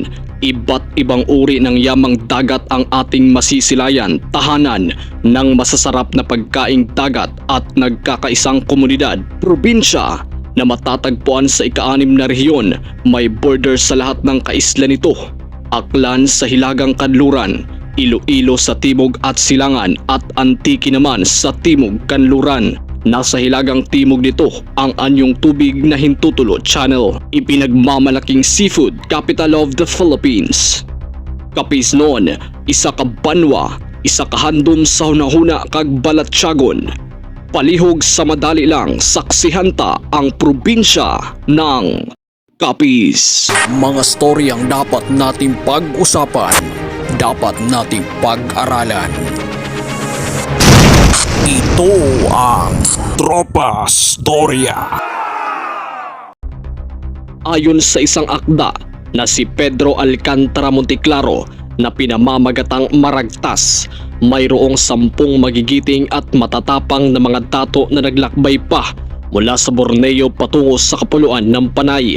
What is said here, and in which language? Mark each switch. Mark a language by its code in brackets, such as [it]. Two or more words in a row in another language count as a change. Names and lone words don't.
[tl] Iba't ibang uri ng yamang dagat ang ating masisilayan, tahanan ng masasarap na pagkaing dagat at nagkakaisang komunidad, probinsya na matatagpuan sa ika-6 na rehiyon, may border sa lahat ng kaisla nito. Aklan sa Hilagang Kanluran, Iloilo sa timog at silangan at Antique naman sa timog kanluran. Nasa hilagang timog nito ang Anyong Tubig na Hintutulo Channel, ipinagmamalaking [en] seafood capital of the Philippines. [hil] Kapis noon, isa ka banwa, isa ka handom sa hunahuna kag Balatyagon. Palihog sa madali lang, [tl] saksihanta ang probinsya ng Capiz. Mga storyang dapat nating pag-usapan, dapat nating pag-aralan. Ito ang Tropa Storya. Ayon sa isang akda na si Pedro Alcantara Monteclaro na pinamamagatang Maragtas, mayroong 10 magigiting at matatapang na mga dato na naglakbay pa mula sa Borneo patungo sa kapuluan ng Panay.